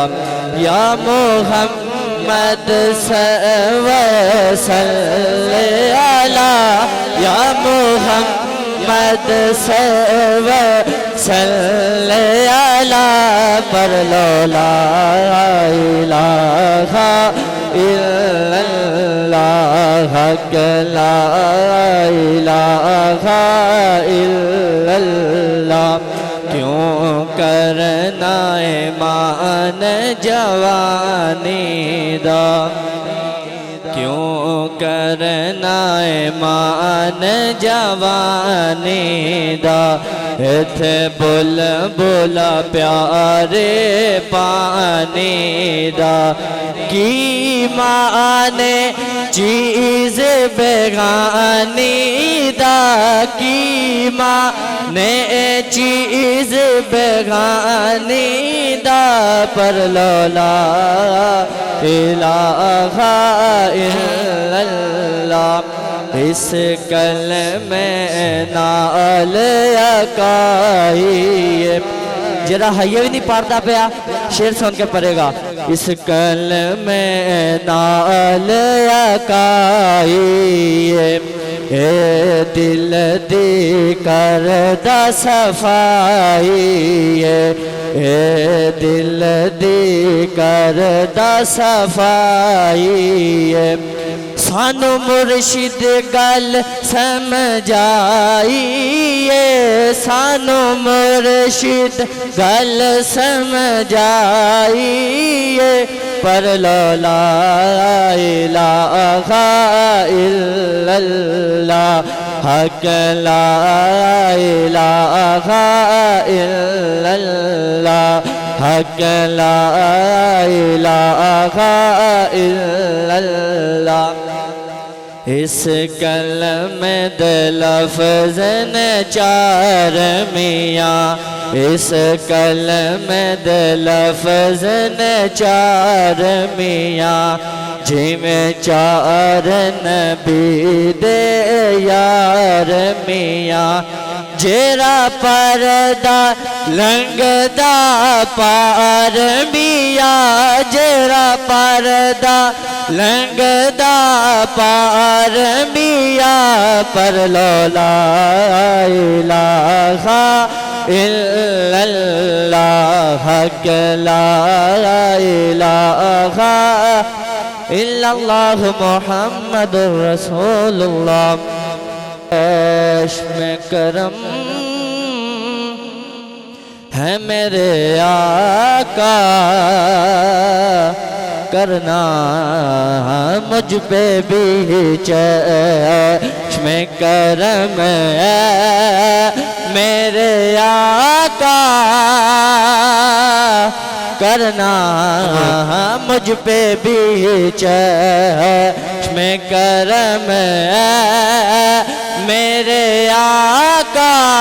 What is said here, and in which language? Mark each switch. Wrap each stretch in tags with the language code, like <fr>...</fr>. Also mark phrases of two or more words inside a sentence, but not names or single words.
<ar>يا محمد صل على، يا محمد صل على پر لا إله إلا الله، حق لا إله إلا الله.</ar> <pa>کیوں کرنا مان جوانی دا، کیوں کرنا مان جوانی دا. ایتھے بلبلا پیارے پانی دا. کی مانے چیز بیگانی دا، کی مانے چیز بیگانی دا.</pa> <ar>پر لا إله إلا الله.</ar> <pa>اس کلمے نال اکائی، ذرا ہئے بھی نہیں پڑھتا پایا شیر سن کے پڑھے گا. اس کلمے نال اکائی اے دل دی کردا صفائی، اے دل دی کردا صفائی. سانوں مرشد گل سمجھائیے، سانوں مرشد گل سمجھائیے.</pa> <ar>پر لا إله إلا الله، حق لا إله إلا الله، حق لا إله إلا الله.</ar> <pa>اس کلمے دے لفظ نے چار میاں، اس کلمے دے لفظ نے چار میاں. جنہیں چار نبی دے یار میاں جیہڑا پردہ لنگدا پار میاں جیہڑا پردہ لنگدا پار میاں پر لا</pa> <ar>إله إلا الله لا إله إلا الله محمد رسول الله.</ar> <ur>میں کرم ہے میرے آقا کرنا مجھ پہ بھی چشم کرم ہے میرے آقا کرنا مجھ پہ بھی چشم کرم ہے میرے آقا</ur>